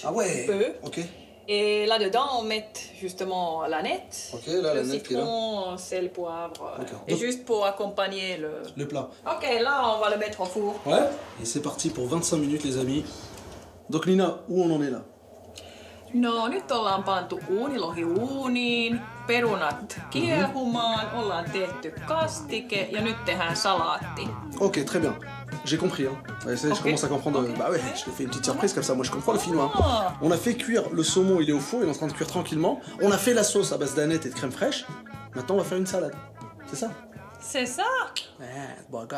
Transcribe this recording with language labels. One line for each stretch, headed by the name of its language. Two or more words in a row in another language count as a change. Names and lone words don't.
French: Ah ouais. Un peu. Ok. Et là-dedans, on met justement l'aneth, le citron, sel, poivre, et juste pour accompagner le plat. Ok, là, on va le mettre au four. Ouais. Et c'est parti pour 25 minutes, les amis. Donc Nina, où on en est là?
Finnish: No, nyt ollaan pantu uunilohi uuniin, perunat kiehumaan, ollaan tehty kastike ja nyt tehdään salaatti.
French: Ok, très bien. J'ai compris. Hein. Je commence à comprendre. Bah ouais, je t'ai fait une petite surprise comme ça. Moi, je comprends le finnois. On a fait cuire le saumon, il est au four, il est en train de cuire tranquillement. On a fait la sauce à base d'aneth et de crème fraîche. Maintenant, on va faire une salade. C'est ça? C'est ça? Bon, gars.